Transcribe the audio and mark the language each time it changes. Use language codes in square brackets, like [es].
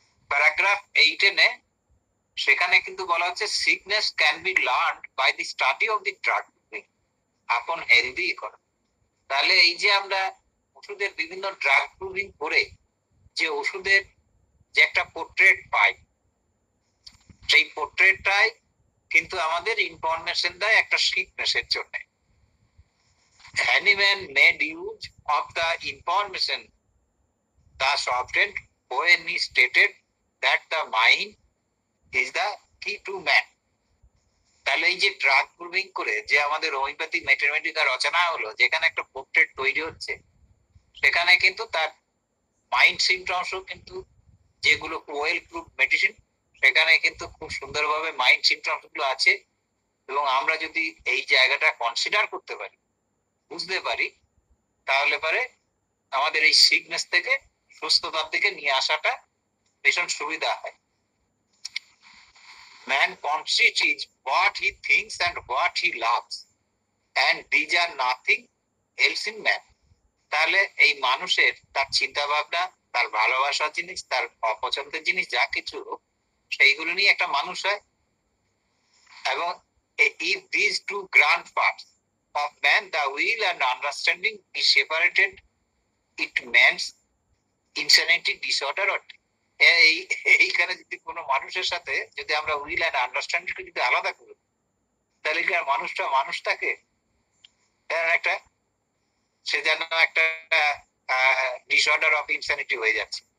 [bn] Paragraph 8-এ সেখানে কিন্তু বলা হচ্ছে [en] Sickness can be learned by the study of the drug upon healthy economy. [bn] তাহলে এই যে আমরা ওষুধের বিভিন্ন ড্রাগ প্রুভিং করে যে ওষুধের যে একটা পোর্ট্রেট পাই, সেই পোর্ট্রেটটাই কিন্তু আমাদের ইনফরমেশন দেয় একটা সিকনেসের জন্য। [en] Hahnemann made use of the information thus obtained when he stated that the mind is the key to man. [bn] তাহলে এই যে ড্রাগ প্রুভিং করে যে আমাদের হোমিওপ্যাথি ম্যাথমেটিকা রচনা হলো, যেখানে একটা পোর্ট্রেট তৈরি হচ্ছে, সেখানে কিন্তু তার মাইন্ড সিমটমসও কিন্তু যেগুলো ওয়েল প্রুভ মেডিসিন, সেখানে কিন্তু খুব সুন্দরভাবে মাইন্ড সিমটমস গুলো আছে। এবং আমরা যদি এই জায়গাটা কনসিডার করতে পারি, বুঝতে পারি, তাহলে পরে আমাদের এই সিকনেস থেকে সুস্থতার দিকে নিয়ে আসাটা ভীষণ সুবিধা হয়। [en] Man conscious is what he thinks and what he loves, and these are nothing else in man. [bn] তাহলে এই মানুষের তার চিন্তা ভাবনা, তার ভালোবাসার জিনিস, তার অপছন্দের জিনিস, যা কিছু সেইগুলো নিয়ে একটা মানুষ হয়। [en] এবং if these two grand parts of man, the will and understanding, is separated, it means insanity, disorder or [bn] এই এইখানে যদি কোনো মানুষের সাথে যদি আমরা উইল অ্যান্ড আন্ডারস্ট্যান্ডিং যদি আলাদা করি, তাহলে কি আর মানুষটা মানুষ থাকে? একটা সে যেন একটা ডিসঅর্ডার অফ ইনসানিটি হয়ে যাচ্ছে।